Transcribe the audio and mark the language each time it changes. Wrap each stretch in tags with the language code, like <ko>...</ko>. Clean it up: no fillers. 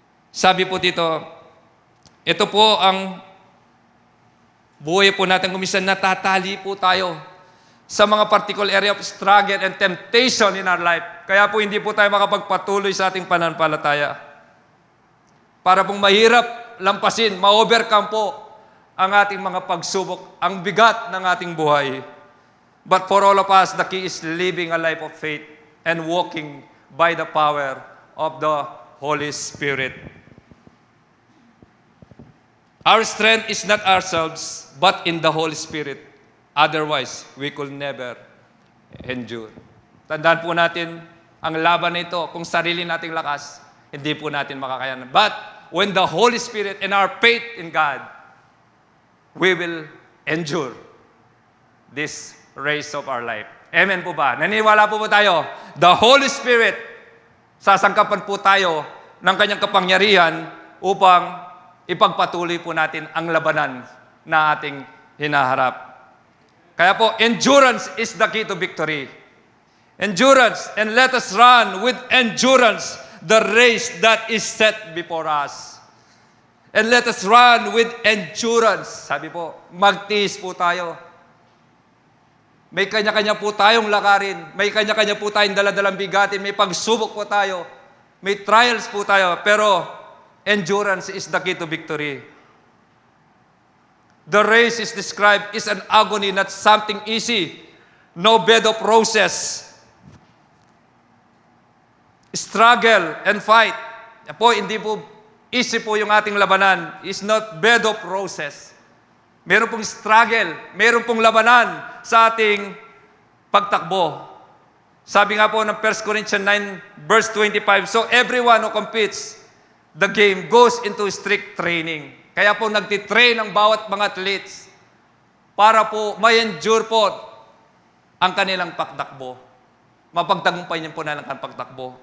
<tl>Sabi po dito, ito po ang buhay po natin kung minsan natatali po tayo sa mga</tl> <en>particular area of struggle and temptation in our life.</en> <tl>Kaya po hindi po tayo makapagpatuloy sa ating pananampalataya. Para pong mahirap lampasin, ma-overcome po ang ating mga pagsubok, ang bigat ng ating buhay.</tl> <en>But for all of us, the key is living a life of faith and walking by the power of the Holy Spirit. Our strength is not ourselves, but in the Holy Spirit. Otherwise, we could never endure.</en> <tl>Tandaan po natin, ang laban na ito, kung sarili nating lakas, hindi po natin makakayanan.</tl> <en>But when the Holy Spirit and our faith in God, we will endure this race of our life.</en> <tl>Amen po ba? Naniniwala po tayo? The Holy Spirit, sasangkapan po tayo ng kanyang kapangyarihan upang ipagpatuloy po natin ang labanan na ating hinaharap. Kaya po,</tl> <en>endurance is the key to victory. Endurance, and let us run with endurance the race that is set before us. And let us run with endurance.</en> <tl>Sabi po, magtiis po tayo. May kanya-kanya po tayong lakarin. May kanya-kanya po tayong daladalang bigatin. May pagsubok po tayo. May trials po tayo.</tl> <en>Pero endurance is the key to victory. The race is described as an agony, not something easy. No bed of roses. Struggle and fight.</en> <tl>Po, hindi po easy po yung ating labanan.</tl> <en>It's not bed of roses.</en> <tl>Meron pong struggle, meron pong labanan sa ating pagtakbo. Sabi nga po ng</tl> <en>1 Corinthians 9 verse 25, so everyone who competes the game goes into strict training.</en> <tl>Kaya po nagtitrain ang bawat mga athletes para po may-endure po ang kanilang pagtakbo. Mapagtagumpay niyo po na ang pagtakbo.</tl>